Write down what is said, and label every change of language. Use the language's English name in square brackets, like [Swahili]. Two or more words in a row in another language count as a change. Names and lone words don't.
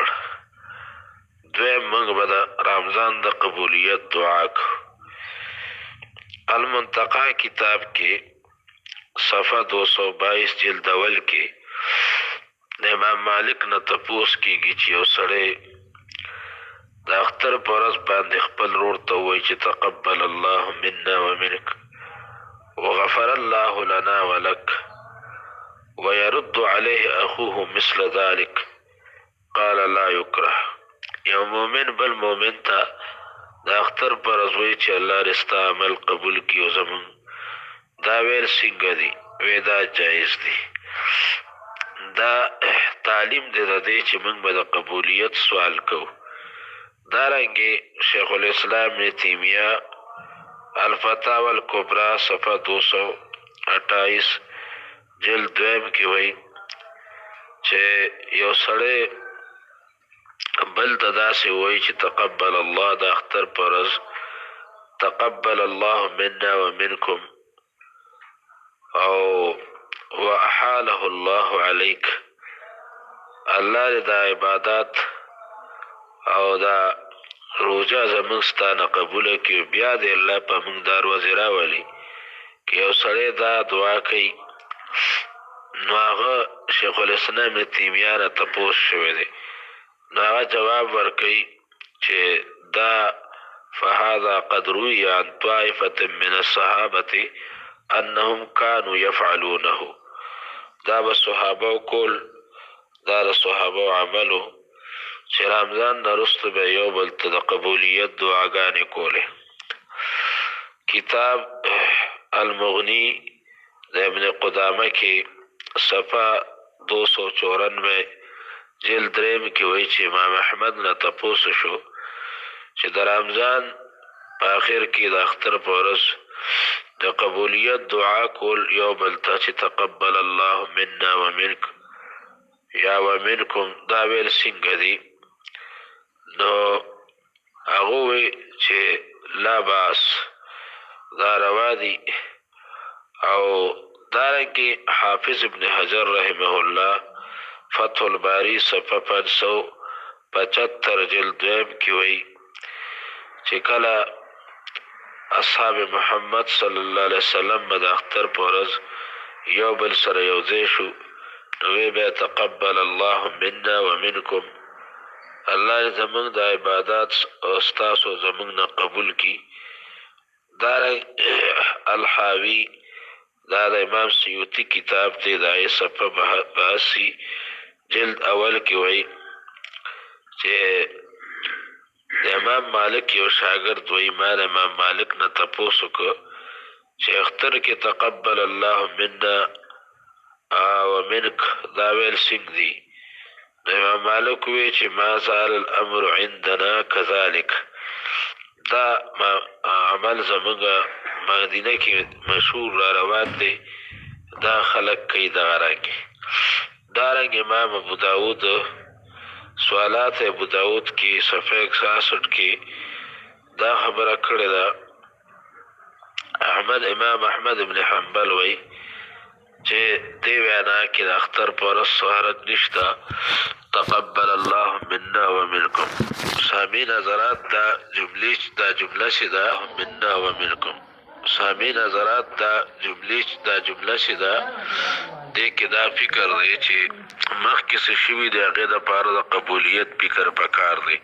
[Pashto] دویم موږ به د رمضان د قبولیت دعا کوو. المنتقا کتاب کې صفحه 222 جلد اول کې د امام مالک نه تپوس کېږي چې یو سړی د اختر په ورځ باندې خپل ورور ته ووایي چې [Arabic] تقبل الله منا ومنک وغفر الله لنا ولک ويرد عليه أخوه مثل ذلك قال لا يكره. [Pashto] یو مومن بل مومن ته د اختر پر ورځ وایي چې الله دې ستا عمل قبول کړي او زموږ دا ویل څنګه دي؟ وی دا جایز دي. دا تعلیم دی د دې چې موږ به د قبولیت سوال کوو. دارنګې شیخ الاسلام ابن تیمیه الفتاوی الکبرا صفحه 228 جلد دویم کې وایي چې یو سړی بل ته داسې وایي چې [Arabic] تقبل الله [Pashto] د اختر په ورځ [Arabic] تقبل الله منا ومنکم [Pashto] او [Arabic] واحاله الله عليك، [Pashto] الله دې دا عبادات او دا روزه زموږ ستا نه قبوله کړي. بیا دې الله په موږ دا ورځې راولي. که یو سړی دا دعا کوي نو هغه شیخ الاسلام ابن تیمیه نه تپوس شوی دی، نو هغه جواب ورکوي چې دا [Arabic] فهذا قد روي عن طائفة من الصحابة انهم كانوا يفعلونه. [Pashto] دا به صحابه کول، دا د صحابه عملو چې رمضان نه وروسته به یو بل ته د قبولیت دعاګانې کولې. کتاب المغنی د ابن قدامه کې صفحه 294 جلد دریم کې وایي چې امام احمد نه تپوس شو چې د رمضان په آخر کې د اختر په ورځ د قبولیت دعا کول یو بل ته چې [Arabic] تقبل الله منا ومنک [Pashto] یا ومنکم دا ویل څنګه دي؟ نو هغه وایي چې [Arabic] لا باس، [Pashto] دا روا دي. او دارنګې حافظ ابن حجر [Arabic] رحمه الله [Pashto] فتح الباری صفحه 575 جلد دویم کې وایي چې کله اصحاب محمد [Arabic] صلی الله علیه وسلم [Pashto] به د اختر په ورځ یو بل سره یو ځای شو نو وی به [Arabic] تقبل الله منا ومنکم، [Pashto] الله زموږ د عبادات او ستاسو زموږ نه قبول کړي. دارنګ الحاوی دا د امام سیوطي کتاب دی، د هغې صفحه 82 جلد اول کې وایي چې د امام مالک یو شاګرد وایي ما د امام مالک نه تپوس وکړ چې اختر کې [Arabic] تقبل الله منا ومنک [Pashto] دا ویل څنګه دي؟ نو امام مالک وایي چې [Arabic] ما زال الامر عندنا كذلك، [Pashto] دا عمل زموږ مدینه کې مشهور را روان دی، دا خلق کوي دغه رنګې. دارنګ امام ابو داود سوالات ابو داود کې صفحه 61 کې دا خبره کړې ده. امام احمد ابن حنبل وایي چې دې وینا کې د اختر په ورځ سهارت نشته، [Arabic] تقبل الله منا ومنکم. [Pashto] سامعین حضرات دا جمله چې ده [Arabic] منا ومنکم، [Pashto] سامعین حضرات دا جمله چې ده دې کې دا فکر دی چې مخکې څه شوي دی هغې دپاره د قبولیت فکر پکار دی.